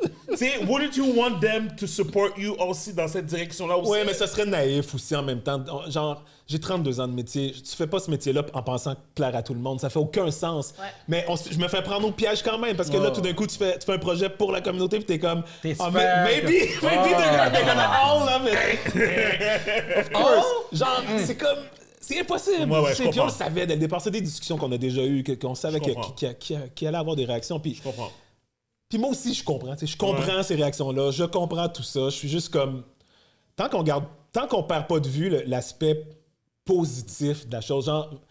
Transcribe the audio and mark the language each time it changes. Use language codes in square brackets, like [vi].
[fr] Tu sais, [en] wouldn't you want them to support you [fr] aussi dans cette direction-là aussi? Oui, mais ça serait naïf aussi en même temps. Genre, j'ai 32 ans de métier. Tu fais pas ce métier-là en pensant plaire à tout le monde. Ça fait aucun sens. Ouais. Mais je me fais prendre au piège quand même parce que là, tout d'un coup, tu fais un projet pour la communauté puis t'es comme... [en] maybe they're gonna all love it. Of course. [fr] Genre, c'est comme... C'est impossible. Ouais, Puis on le savait dès le départ. C'est des discussions qu'on a déjà eues, qu'on savait qu'il allait avoir des réactions. Puis, je comprends. Puis moi aussi, je comprends. Je comprends ces réactions-là. Je comprends tout ça. Je suis juste comme... Tant qu'on perd pas de vue l'aspect positif de la chose, genre...